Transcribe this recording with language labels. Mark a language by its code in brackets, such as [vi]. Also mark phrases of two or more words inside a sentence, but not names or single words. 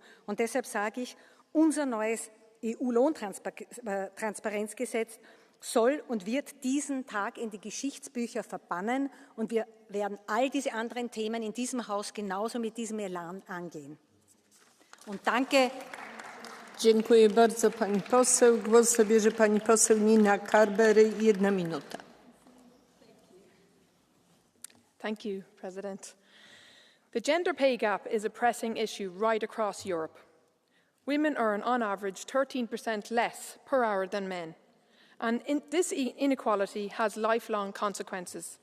[de] Und deshalb sage ich, unser neues EU-Lohntransparenzgesetz soll und wird diesen Tag in die Geschichtsbücher verbannen und wir werden all diese anderen Themen in diesem Haus genauso mit diesem Elan angehen. Und danke. [pl] Dziękuję bardzo pani poseł. Głos zabierze pani poseł Nina Carbery. 1 minuta. [en] Thank you, President. The gender pay gap is a pressing issue right across Europe. Women earn on average 13% less per hour than men. And this inequality has lifelong consequences.